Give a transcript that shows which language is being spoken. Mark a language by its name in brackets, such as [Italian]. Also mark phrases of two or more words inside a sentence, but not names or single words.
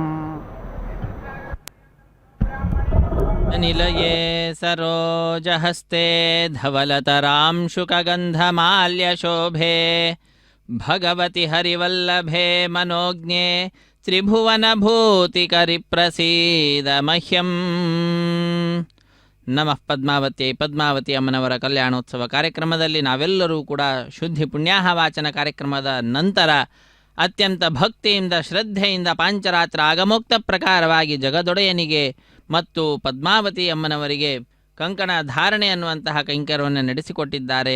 [Sanskrit] निलये सरोजहस्ते धवलतरां शुकगन्धमाल्यशोभे भगवति हरिवल्लभे मनोज्ञे त्रिभुवनभूतिकरिप्रसीद मह्यम् [Kannada] ನಮಃ ಪದ್ಮಾವತಿ ಅಮ್ಮನವರ ಕಲ್ಯಾಣೋತ್ಸವ ಕಾರ್ಯಕ್ರಮದಲ್ಲಿ ನಾವೆಲ್ಲರೂ ಕೂಡ ಶುದ್ಧಿ ಪುಣ್ಯಾಹ ವಾಚನ ಕಾರ್ಯಕ್ರಮದ ನಂತರ ಅತ್ಯಂತ ಭಕ್ತಿಯಿಂದ ಶ್ರದ್ಧೆಯಿಂದ ಪಾಂಚರಾತ್ರ ಆಗಮೋಕ್ತ ಪ್ರಕಾರವಾಗಿ ಜಗದೊಡೆಯನಿಗೆ ಮತ್ತು ಪದ್ಮಾವತಿ ಅಮ್ಮನವರಿಗೆ ಕಂಕಣ ಧಾರಣೆ ಅನ್ನುವಂತಹ ಕೈಂಕರ್ಯವನ್ನು ನಡೆಸಿಕೊಟ್ಟಿದ್ದಾರೆ.